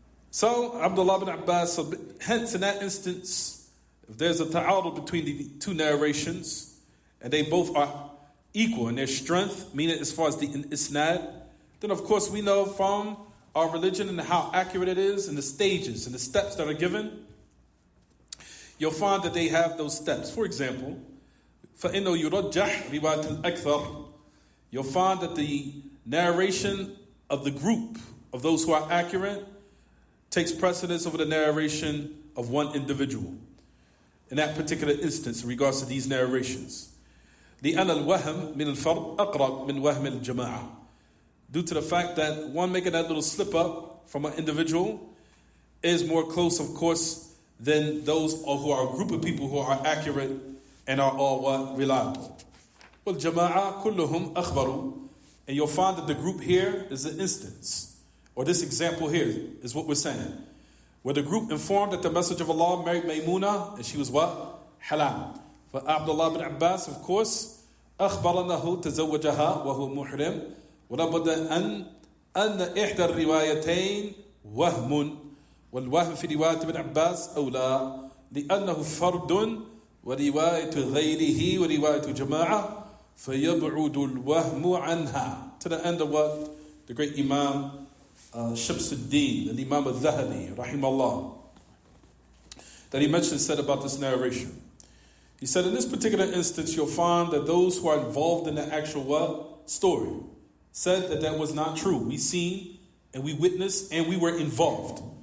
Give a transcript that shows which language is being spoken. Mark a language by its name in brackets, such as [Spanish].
[English] So, Abdullah bin Abbas, so hence in that instance, if there's a ta'arud between the two narrations, and they both are equal in their strength, meaning as far as the isnad, then of course we know from our religion and how accurate it is and the stages and the steps that are given, you'll find that they have those steps. For example, [Arabic] فَإِنَّهُ يُرَجَّحْ رِوَايَةِ الْأَكْثَرِ. [English] You'll find that the narration of the group of those who are accurate takes precedence over the narration of one individual. In that particular instance, in regards to these narrations. [Arabic] لأن الوهم من الفرد أقرب من وهم الجماعة. [English] Due to the fact that one making that little slip up from an individual is more close, of course, than those who are a group of people who are accurate and are all what? Reliable. [Arabic] وَالْجَمَاعَةُ كُلُّهُمْ أَخْبَرُوا. [English] And you'll find that the group here is an instance, or this example here is what we're saying, where the group informed that the Messenger of Allah married Maymuna, and she was what? Halal. For Abdullah ibn Abbas, of course, [Arabic] أخبرنه تزوجها وهو محرم ولابد أن إحدى الروايتين وهم والوهم في رواية ابن عباس أولى لأنه فرد ورواية غيره ورواية جماعة فيبعد الوهم عنها. [English] To the end of what the great Imam Shams al-Din, the Imam al-Dhahabi, rahimahullah, that he mentioned, said about this narration. He said, in this particular instance, you'll find that those who are involved in the actual what? Story said that that was not true. We seen and we witnessed and we were involved.